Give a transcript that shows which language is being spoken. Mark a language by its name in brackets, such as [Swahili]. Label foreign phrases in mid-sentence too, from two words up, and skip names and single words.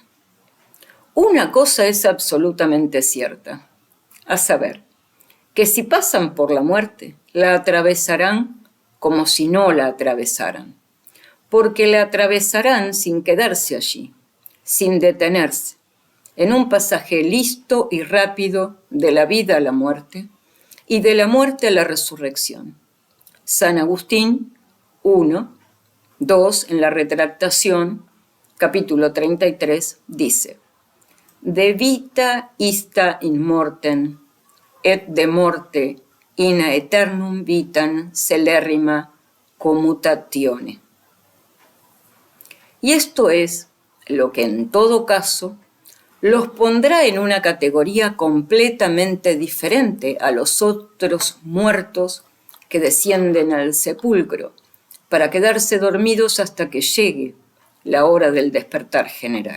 [Spanish] Una cosa es absolutamente cierta, a saber, que si pasan por la muerte, la atravesarán como si no la atravesaran, porque la atravesarán sin quedarse allí, sin detenerse, en un pasaje listo y rápido de la vida a la muerte y de la muerte a la resurrección. San Agustín 1, 2, en la retractación, capítulo 33, dice: [Latin] De vita ista in mortem, et de morte in aeternum vitam celerrima commutatione. [Spanish] Y esto es lo que en todo caso los pondrá en una categoría completamente diferente a los otros muertos que descienden al sepulcro para quedarse dormidos hasta que llegue la hora del despertar general.